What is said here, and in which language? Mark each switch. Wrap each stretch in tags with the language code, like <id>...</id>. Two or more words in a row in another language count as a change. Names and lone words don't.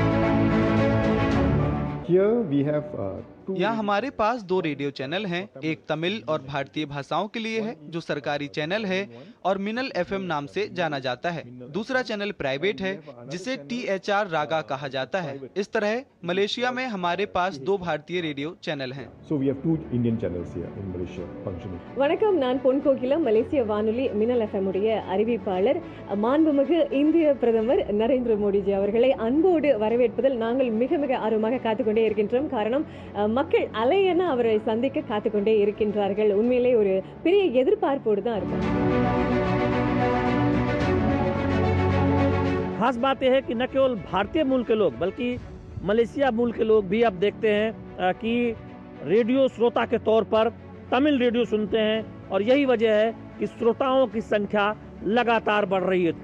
<hi>यहाँ हमारे पास 2 रेडियो चैनल हैं, एक तमिल और भारतीय भाषाओं के लिए है जो सरकारी चैनल है और मिनल एफएम नाम से जाना जाता है। दूसरा चैनल प्राइवेट है जिसे THR रागा कहा जाता है। इस तरह मलेशिया में हमारे पास 2 भारतीय रेडियो चैनल हैं।</hi> <ta>வணக்கம், நான் பொன் கோகிலம், மலேசிய வானொலி மின்னல் எஃப்எம் உடைய அறிவிப்பாளர். மாண்புமிகு இந்திய பிரதமர் நரேந்திர மோடிஜி அவர்களை அன்போடு வரவேற்பதில் நாங்கள் மிக மிக ஆர்வமாக காத்துக்கொண்டே இருக்கின்றோம். காரணம் மக்கள் அலையென அவரை சந்திக்க காத்துக்கொண்டே இருக்கின்றார்கள். உண்மையிலே ஒரு பெரிய எதிர்பார்ப்போடு தான் இருக்கும்.</ta> <hi>खास बात यह है कि न केवल भारतीय मूल के लोग बल्कि मलेशिया मूल के लोग भी अब देखते हैं कि रेडियो श्रोता के तौर पर तमिल रेडियो सुनते हैं और यही वजह है कि श्रोताओं की संख्या लगातार बढ़ रही है।</hi>